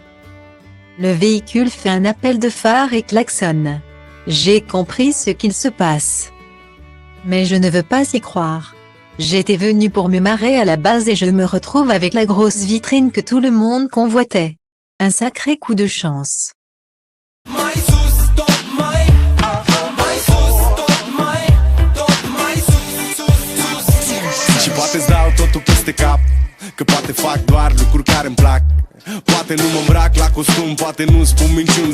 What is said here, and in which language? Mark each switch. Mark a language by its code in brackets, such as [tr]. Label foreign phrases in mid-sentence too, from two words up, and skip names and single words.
[fr] Le véhicule fait un appel de phare et klaxonne. J'ai compris ce qu'il se passe. Mais je ne veux pas y croire. J'étais venu pour me marrer à la base et je me retrouve avec la grosse vitrine que tout le monde convoitait. Un sacré coup de chance. [ro] Și poate-ți dau totul peste cap, că poate fac doar lucruri care îmi plac. Poate nu mă îmbrac la costum, poate nu spun minciuni.